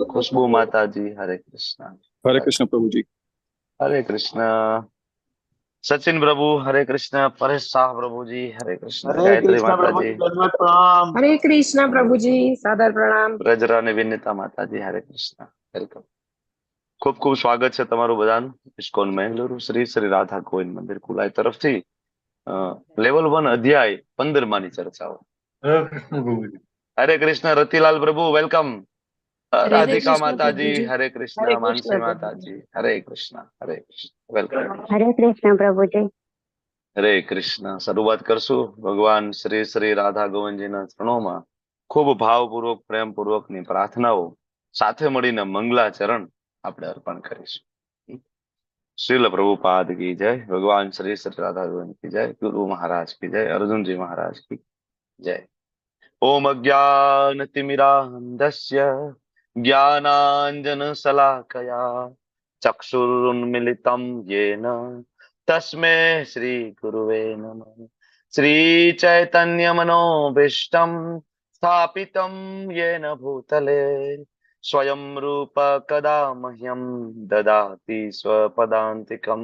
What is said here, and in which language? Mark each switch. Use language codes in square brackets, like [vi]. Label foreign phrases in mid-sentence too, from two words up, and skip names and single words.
[hi] खुशबू माता जी, हरे कृष्णा। हरे कृष्ण प्रभु जी। हरे कृष्ण। सचिन प्रभु, हरे कृष्ण। परेश शाह प्रभु जी, हरे कृष्ण। हरे गायत्री कृष्णा माता प्रभु जी, जी, दंडवत प्रणाम। हरे कृष्णा प्रभु जी, सादर प्रणाम। ब्रजरा ने विनीता माता जी, हरे कृष्ण। वेलकम। [gu] ખૂબ ખૂબ સ્વાગત છે તમારું બધાનું ઇસ્કોન મેંગલુરુ શ્રી શ્રી રાધા ગોવિંદ મંદિર કુલાઈ તરફથી લેવલ 1 અધ્યાય 15 માની ચર્ચાઓ. [hi] हरे कृष्ण प्रभु जी। [gu] હરે કૃષ્ણ રતિલાલ પ્રભુ, વેલકમ. [hi] हरे રાધિકા कृष्णा प्रभु માતાજી, जी। [gu] હરે કૃષ્ણ. [hi] हरे માનસી कृष्णा प्रभु जी। [gu] માતાજી, હરે કૃષ્ણ. હરે કૃષ્ણ, વેલકમ. [hi] हरे कृष्णा प्रभु जी। [gu] હરે કૃષ્ણ. શરૂઆત કરશું ભગવાન શ્રી શ્રી રાધા ગોવિંદજીના ચરણોમાં ખૂબ ભાવપૂર્વક પ્રેમપૂર્વકની પ્રાર્થનાઓ સાથે મળીને મંગલાચરણ આપણે અર્પણ કરીશું. [hi] श्रील प्रभुपाद की जय। भगवान श्री श्री राधा गोविंद की जय। गुरु महाराज की जय। अर्जुन जी महाराज की जय। [sa] ओम अज्ञानतिमिरान्धस्य ज्ञानाञ्जनशलाकया चक्षुरुन्मिलितं येन तस्मै श्रीगुरुवे नमः। श्रीचैतन्यमनोभीष्टं स्थापितं येन भूतले स्वयं रूप कदा मह्यं ददाति स्वपदान्तिकं।